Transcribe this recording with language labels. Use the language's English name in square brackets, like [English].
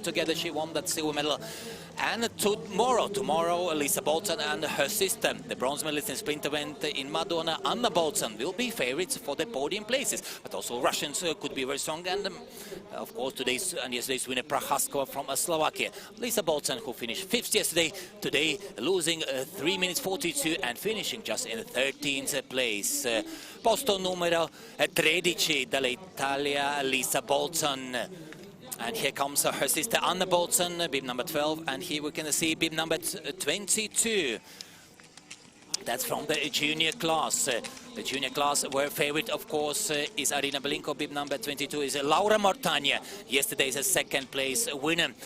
[English] Together she won that silver medal. And tomorrow Lisa Bolton and her sister, the bronze medalist in sprint event in Madonna, Anna Bolton, will be favorites for the podium places. But also Russians could be very strong, and of course today's and yesterday's winner Prochaskova from Slovakia. Lisa Bolton, who finished 5th yesterday, today losing 3 minutes 42 and finishing just in 13th place. [Italian] Posto numero 13 dall'Italia, Lisa Bolton. [English] And here comes her sister Anna Bolton, bib number 12, and here we can see bib number 22. That's from the junior class. The junior class, where favorite, of course, is Arina Belinko. Bib number 22 is Laura Mortagna, yesterday's second place winner.